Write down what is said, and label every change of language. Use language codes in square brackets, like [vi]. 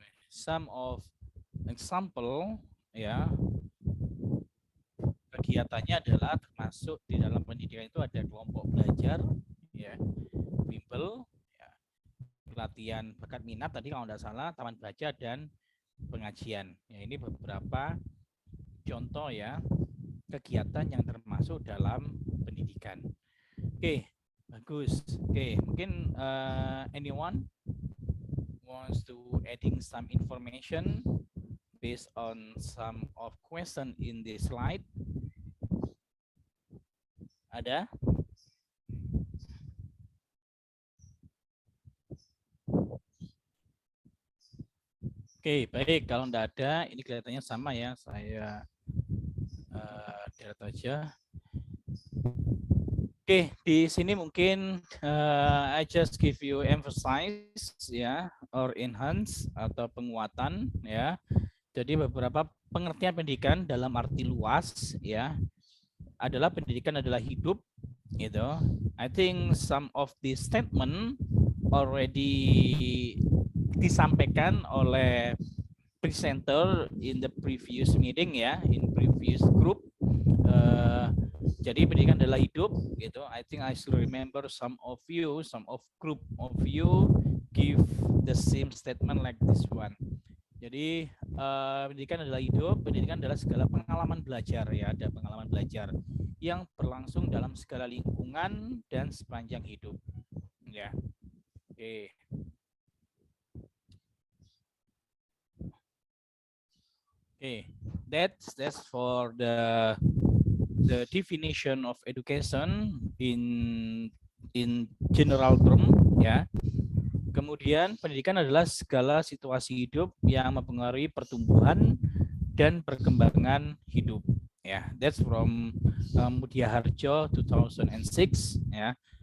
[en] Some of example [id] ya, kegiatannya adalah termasuk di dalam pendidikan itu ada kelompok belajar ya, bimbel ya, pelatihan bakat minat tadi kalau tidak salah, taman baca dan pengajian ya. Ini beberapa contoh ya kegiatan yang termasuk dalam pendidikan. Oke, bagus. Oke, mungkin [en] anyone wants to adding some information based on some of question in this slide? [id] Ada? Oke, baik. Kalau tidak ada, ini kelihatannya sama ya. Saya lihat aja. Oke, di sini mungkin [en] I just give you emphasize ya or enhance [id] atau penguatan ya. Jadi beberapa pengertian pendidikan dalam arti luas ya adalah pendidikan adalah hidup gitu. [en] I think some of the statement already [id] disampaikan oleh [en] presenter in the previous meeting ya, in previous group. [id] Jadi pendidikan adalah hidup gitu. [en] I think I still remember some of group of you give the same statement like this one. [id] Jadi pendidikan adalah hidup, pendidikan adalah segala pengalaman belajar ya, ada pengalaman belajar yang berlangsung dalam segala lingkungan dan sepanjang hidup. Ya. Oke. [en] Okay, that's for the definition of education in general term ya. [id] Kemudian pendidikan adalah segala situasi hidup yang mempengaruhi pertumbuhan dan perkembangan hidup. [en] Ya, that's from Mutia Harjo 2006 ya.